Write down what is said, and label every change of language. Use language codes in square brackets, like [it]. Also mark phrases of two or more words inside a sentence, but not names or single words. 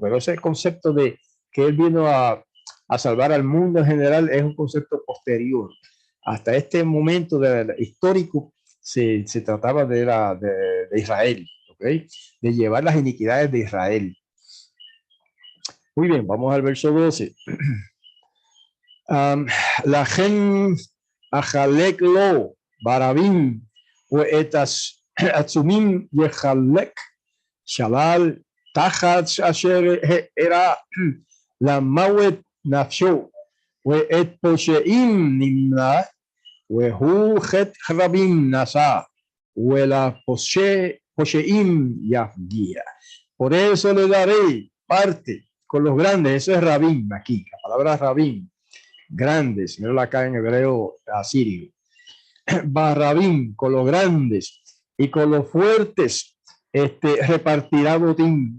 [es] Pero ese concepto de que él vino a salvar al mundo en general es un concepto posterior. Hasta este momento histórico se trataba de Israel, ¿okay? De llevar las iniquidades de Israel. Muy bien, vamos al verso 12. [he] לכן אחלק לו ברבים ואת עצומים יחלק שלל תחת אשר הערה למות נפשו ואת פושעים נמנה והוא חטא רבים נשא ולפושעים יפגיע. [es] Por eso le daré parte con los grandes. Eso es rabim aquí, la palabra rabim, grandes, no la acá en hebreo asirio. Barrabim, con los grandes y con los fuertes repartirá botín.